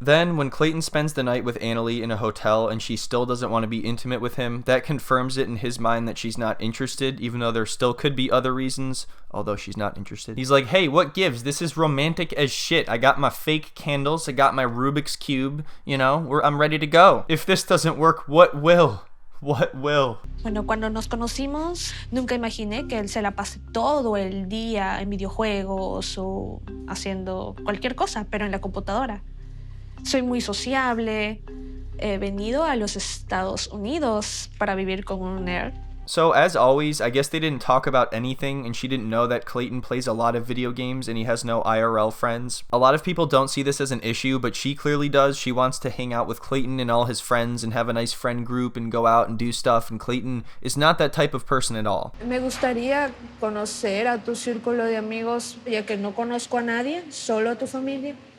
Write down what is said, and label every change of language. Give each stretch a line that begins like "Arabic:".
English: Then, when Clayton spends the night with Annalie in a hotel and she still doesn't want to be intimate with him, that confirms it in his mind that she's not interested, even though there still could be other reasons, although she's not interested. He's like, hey, what gives? This is romantic as shit. I got my fake candles. I got my Rubik's Cube. You know, I'm ready to go. If this doesn't work, what will? What will?
Spanish: Bueno, cuando nos conocimos, nunca imaginé que él se la pase todo el día en videojuegos o haciendo cualquier cosa, pero en la computadora. Soy muy sociable. He venido a los Estados Unidos para vivir con un nerd
English: So as always, I guess they didn't talk about anything and she didn't know that Clayton plays a lot of video games and he has no IRL friends. A lot of people don't see this as an issue, but she clearly does. She wants to hang out with Clayton and all his friends and have a nice friend group and go out and do stuff, and Clayton is not that type of person at all.
Spanish: Me gustaría conocer a tu círculo de amigos, ya que no conozco a nadie, solo a tu familia.